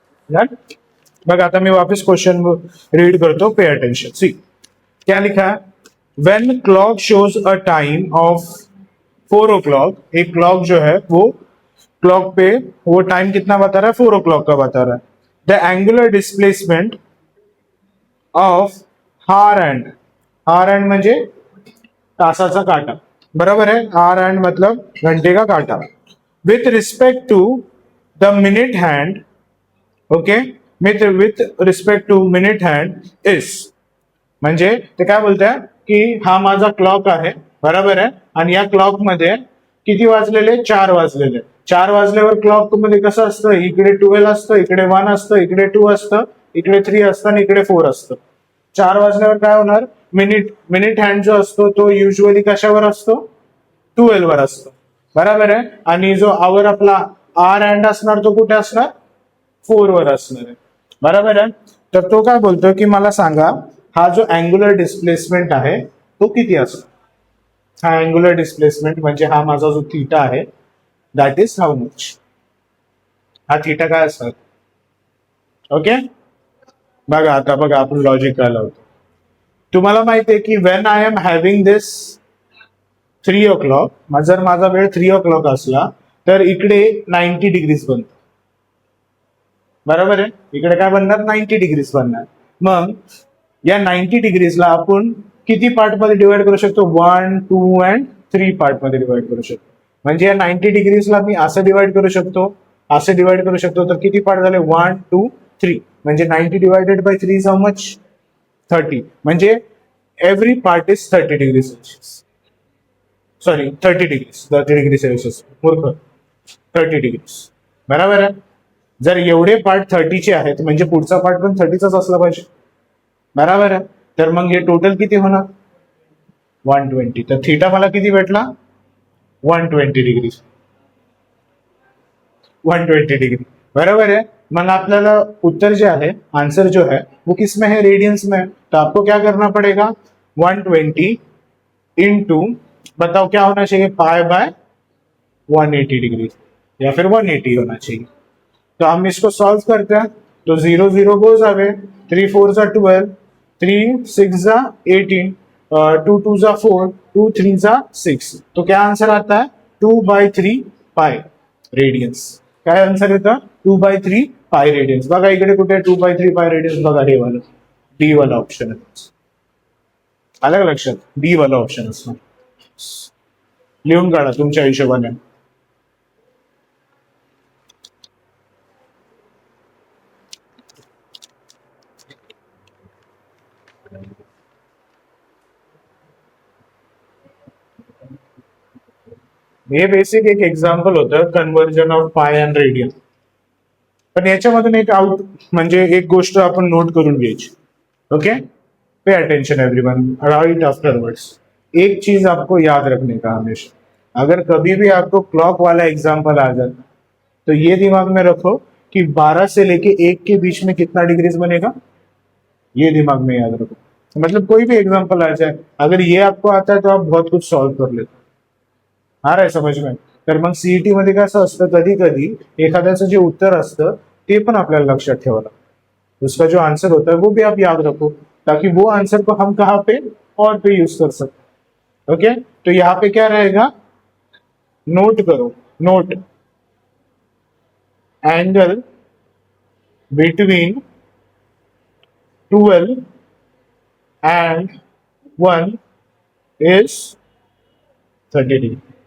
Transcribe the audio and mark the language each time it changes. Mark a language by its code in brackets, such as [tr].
[mr] बघा आता मी वापस क्वेश्चन रीड करतो. [hi] Pay attention. सी क्या लिखा है. [en] when clock shows a time of 4 o'clock, [hi] एक क्लॉक जो है वो क्लॉक पे वो टाइम कितना बता रहा है, 4 o'clock का बता रहा है. [en] the angular displacement of hour and [mr] म्हणजे तासाचा काटा. [hi] बरोबर है. हार एंड मतलब घंटे का काटा. [en] With respect to the minute hand. [mr] Okay, [en] with respect to minute hand is [mr] म्हणजे ते काय बोलताय की हा माझा क्लॉक आहे. बरोबर आहे. आणि या क्लॉक मध्ये किती वाजलेले, 4 वाजलेले. 4 वाजल्यावर क्लॉक मध्ये कसं असतं, इकडे 12 असतं, इकडे 1 असतं, इकडे 2 असतं, इकडे 3 असतं आणि इकडे 4 असतं. 4 वाजल्यावर काय होणार, मिनिट हँड जो असतो तो युजली कशावर असतो, 12 वर असतो. बरोबर आहे. आणि जो आवर आपला आर हँड असणार तो कुठे असणार, 4 वर असणार आहे. बरोबर आहे. तर तो काय बोलतोय की मला सांगा हा जो अँग्युलर डिस्प्लेसमेंट आहे तो किती असतो. हा अँग्युलर डिस्प्लेसमेंट म्हणजे हा माझा जो थीटा आहे [en] That is how much. [mr] हा थीटा काय असणार. ओके, बघा आता बघा आपण लॉजिक काय लावतो. तुम्हाला माहिती आहे की [en] when I am having this 3 o'clock, [mr] जर माझा वेळ 3 o'clock असला तर इकडे 90 डिग्रीज बनतो. बरोबर आहे. इकडे काय बनणार, 90 डिग्रीज बनणार. मग या 90 डिग्रीजला आपण किती पार्ट मध्ये डिवाइड करू शकतो, 1, 2 अँड 3 पार्ट मध्ये डिवाइड करू शकतो. म्हणजे या 90 डिग्रीजला मी असं डिवाइड करू शकतो, असं डिवाइड करू शकतो. तर किती पार्ट झाले, 1, 2, 3. म्हणजे 90 divided by 3 [en] is how much, [mr] 30. म्हणजे [en] Every part is 30 degree Celsius. [mr] Sorry 30 degrees, 30 degree Celsius मूर्ख, 30 डिग्रीज. बरोबर आहे. जर एवढे पार्ट 30चे आहेत म्हणजे पुढचा पार्ट पण 30चाच असला पाहिजे. बरोबर आहे. तर मग हे टोटल किती होणार, 120. तर थीटा मला किती भेटला, 120 डिग्री. [hi] 120 डिग्री. बराबर है. [mr] मग आपल्याला उत्तर [hi] जो है, आंसर जो है वो किस में है, रेडियंस में. तो आपको क्या करना पड़ेगा, 120 इंटू बताओ क्या होना चाहिए, π/180 डिग्री या फिर 180 होना चाहिए. तो हम इसको सॉल्व करते हैं. तो 0 0 गोज अवे, 3 4 जा 12, 3 6 जा 18, 2 2 जा 4, 2 3 जा 6. तो क्या आंसर आता है, 2/3 पाय रेडियन्स. [mr] काय आन्सर येतं, 2/3 पाय रेडियन्स. बघा इकडे कुठे 2/3 पाय रेडियन्स, बघा हे वाला डी वाला ऑप्शन आहे. आलं का लक्षात, डी वाला ऑप्शन असणार. लिहून काढा तुमच्या हिशोबाने. हे बेसिक एक एक्झाम्पल होतं कन्व्हर्जन ऑफ पाय अँड रेडियन. पण याच्यामधून एक आउट म्हणजे एक गोष्ट आपण नोट करून घ्यायची. [en] Okay, pay attention everyone, right afterwards. [hi] एक चीज आपको याद रखने का हमेशा, अगर कभी भी आपको क्लॉक वाला एग्जाम्पल आ जाता तो ये दिमाग में रखो कि 12 से लेके 1 के बीच में कितना डिग्रीज बनेगा, ये दिमाग में याद रखो. मतलब कोई भी एग्जाम्पल आ जाए, अगर ये आपको आता है तो आप बहुत कुछ सॉल्व कर लेते. आ रहा है समझ में. [mr] तर मग सीईटी मध्ये कसं असतं, कधी कधी एखाद्याचं जे उत्तर असतं ते पण आपल्याला लक्षात ठेवावं लागतं. [hi] उसका जो आंसर होता है वो भी आप याद रखो, ताकि वो आंसर को हम कहाँ पे और पे यूज कर सकते. [en] okay, [hi] तो यहाँ पे क्या रहेगा, नोट करो, [en] Note angle between 12 and 1 is 30 degree.